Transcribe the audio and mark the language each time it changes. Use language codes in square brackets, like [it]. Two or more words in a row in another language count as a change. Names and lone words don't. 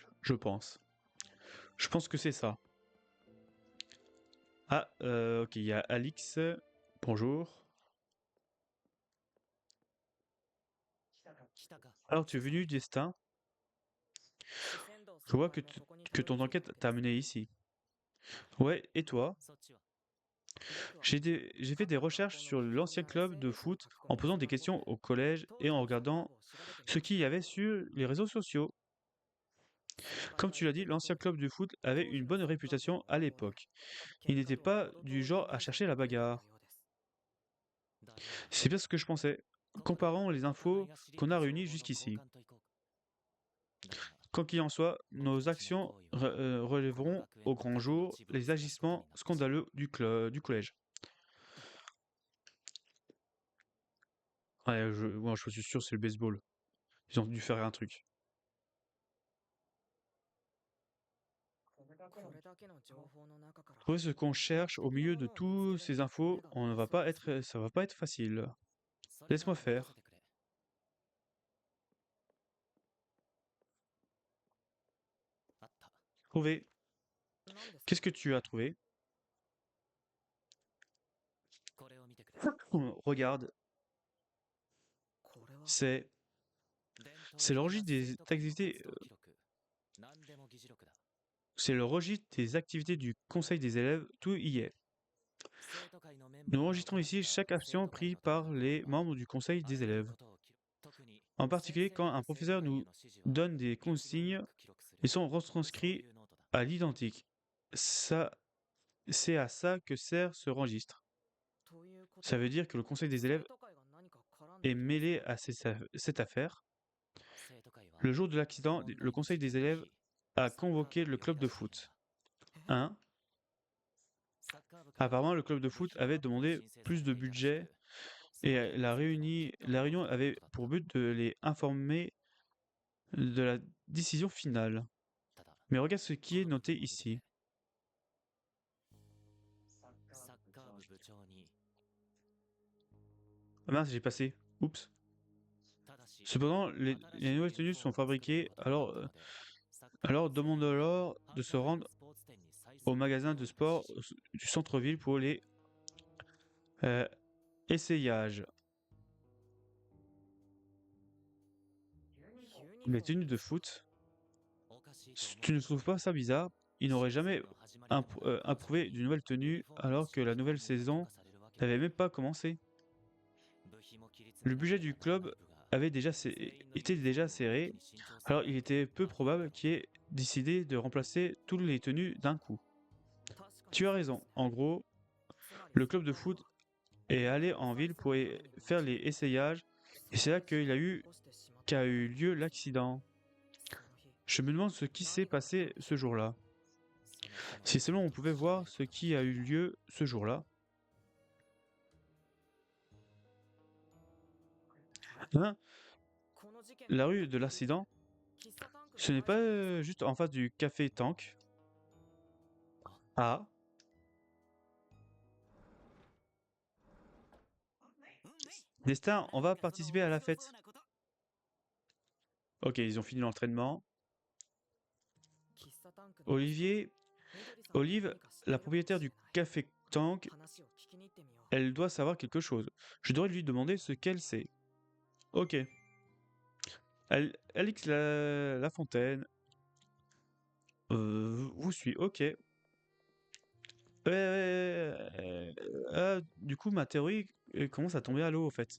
[fr] Je pense. Je pense que c'est ça. Ah, ok, il y a Alix. Bonjour. [ja] 来たか。 [fr] Alors, tu es venu du destin. [ja] 仙道 [fr] Je vois [ja] 先輩もそこに [fr] que [ja] たど [fr] ton [ja] り着いた [fr] enquête [ja] わけ [fr] t'a [ja] です [fr] amené [ja] ね [fr] ici. Ouais, et toi? [ja] そっちは。僕は [fr] J'ai fait des recherches sur l'ancien club de foot en posant des questions au collège et en regardant ce qu'il y avait sur les réseaux sociaux. Comme tu l'as dit, l'ancien club de foot avait une bonne réputation à l'époque. Il n'était pas du genre à chercher la bagarre. [ja] だが [fr] C'est bien ce que je pensais. [ja] ここで [fr] Comparons les [ja] お互 [fr] infos [ja] いが知り [fr] qu'on [ja] 得 [fr] a [ja] る [fr] réunies [ja] 情報の [fr] jusqu'ici. [ja] 交換といこう。だが [fr] Quoi qu'il en soit, nos actions relèveront au grand jour les agissements scandaleux du collège. Ouais, moi, je suis sûr, c'est le baseball. Ils ont dû faire un truc. [ja] これだけの情報の中から [fr] Trouver ce qu'on cherche au milieu de toutes ces infos, ça va pas être facile. [ja] それなら [fr] Laisse-moi [ja] 任 [fr] faire. [ja] せてくれ。あった。 [fr] Trouver. [ja] 何ですか [fr] Qu'est-ce que tu as trouvé? [ja] これを見てくれ。 [fr] Regarde, [ja] これは [fr] c'est [ja] 伝統 [fr] c'est le [ja] 的な [fr] registre [ja] 生 [fr] des [ja] 徒会の [fr] activités, [ja] 活動記録。何でも議事録だ。 [fr] c'est le registre des activités du conseil des élèves. Tout y est. [ja] 生徒会のメンバー [fr] Nous [ja] が [fr] enregistrons [ja] 行った [fr] ici chaque [ja] 生 [fr] action [ja] 徒会 [fr] prise [ja] の [fr] par [ja] 討論 [fr] les [ja] 会は [fr] membres du conseil [ja] あ [fr] des [ja] らゆる [fr] élèves. [ja] ことを記録。特に [fr] En particulier, [ja] 先生 [fr] quand [ja] が [fr] un [ja] 生徒 [fr] professeur [ja] 会への [fr] nous [ja] 指示は [fr] donne des [ja] 一言一 [fr] consignes, [ja] 句記録する。 [fr] ils sont [ja] そう [fr] retranscrits [ja] いうノートだ。 [fr] à l'identique. Ça, c'est à ça que sert ce registre. [ja] ということ [fr] Ça [ja] は [fr] veut dire que le conseil des [ja] 生 [fr] élèves [ja] 徒会が何か絡んで [fr] est [ja] いるんです [fr] mêlé [ja] か [fr] à cette affaire. [ja] 生徒会は [fr] Le jour de l'accident, [ja] 問 [fr] le [ja] 題の [fr] conseil [ja] 事 [fr] des [ja] 件の [fr] élèves [ja] 日 [fr] a [ja] サッカー部 [fr] convoqué [ja] が [fr] le [ja] 呼び [fr] club [ja] 出 [fr] de [ja] しているん [fr] foot. [ja] だ。 [fr] Hein? [ja] サッカー部から [fr] Apparemment, le club de [ja] 部 [fr] foot [ja] 費が [fr] avait [ja] 多く [fr] demandé [ja] 申請さ [fr] plus [ja] れ [fr] de [ja] ていたらし [fr] budget [ja] く、その [fr] et [ja] 件についてのピット [fr] la [ja] を [fr] réunion [ja] 取る [fr] avait [ja] ことだっ [fr] pour [ja] た。 [fr] but de les informer de la décision finale. [ja] ただ [fr] Mais regarde ce qui [ja] こ [fr] est [ja] の部 [fr] noté [ja] 分を見てくれ。 [fr] ici. [ja] サッカー部部長に [fr] Ah mince, j'ai passé. Oups. [ja] ただし [fr] Cependant, [ja] 新 [fr] les [ja] しい [fr] nouvelles [ja] ユニ [fr] tenues [ja] フォー [fr] sont [ja] ムを作る [fr] fabriquées, [ja] ことになったので、サッカー [fr] alors [ja] 部全員 [fr] demande-leur [ja] 繁 [fr] de se [ja] 華街 [fr] rendre [ja] のスポーツ店に再 [fr] au [ja] 設 [fr] magasin [ja] よ [fr] de [ja] うにと [fr] sport [ja] 指示。 [fr] du centre-ville pour les essayages. [ja] ユニ [fr] Les [ja] フォーム [fr] tenues de [ja] ですか [fr] foot, [ja] おかしいと思う [fr] tu ne trouves pas ça bizarre? Ils n'auraient jamais [ja] シーズンの始まりでもなく [fr] approuvé d'une nouvelle [ja] ユニ [fr] tenue [ja] フォームの [fr] alors que la [ja] 新規 [fr] nouvelle [ja] 購入が許 [fr] saison [ja] 可されるわけが [fr] n'avait même pas commencé. [ja] 部費も切り [fr] Le [ja] 詰めな [fr] budget [ja] けれ [fr] du [ja] ばならない [fr] club [ja] 部が [fr] avait était [ja] 全員のユニフォーム [fr] déjà [ja] を一 [fr] serré, [ja] 気に新調する [fr] alors il était peu [ja] わけだ [fr] probable qu'il ait décidé de remplacer toutes les tenues d'un coup. [ja] 確かに [fr] Tu as [ja] そうです [fr] raison. [ja] ね [fr] En gros, [ja] つまり [fr] le club de [ja] サッカー部 [fr] foot [ja] は [fr] est allé en ville pour faire les essayages et c'est là qu'il qu'a eu lieu l'accident. [ja] その日 [fr] Je me demande ce qui s'est passé ce jour-là. [ja] その日の [fr] Si seulement on [ja] 出来 [fr] pouvait [ja] 事と [fr] voir [ja] 調 [fr] ce [ja] べること [fr] qui [ja] が [fr] a [ja] で [fr] eu [ja] きる [fr] lieu ce jour-là. Hein? [ja] この事件 [fr] La [ja] の [fr] rue de l'accident, [ja] 喫茶タンクの [fr] ce n'est [ja] 前 [fr] pas [ja] じゃないですか [fr] juste en face du café Tank. Ah, Destin, on va participer à la fête. Ok, ils ont fini l'entraînement. [ja] 喫茶タンクの [fr] Olivier, [ja] 緑さんが [fr] Olive, [ja] 何か知って [fr] la [ja] るかもしれない [fr] propriétaire du café Tank, [ja] 話を聞きに行ってみよう [fr] elle doit savoir quelque chose. Je devrais lui demander ce qu'elle sait. Ok. Alix la Fontaine. Vous suis. Ok. Du coup, ma théorie commence à tomber à l'eau, en fait.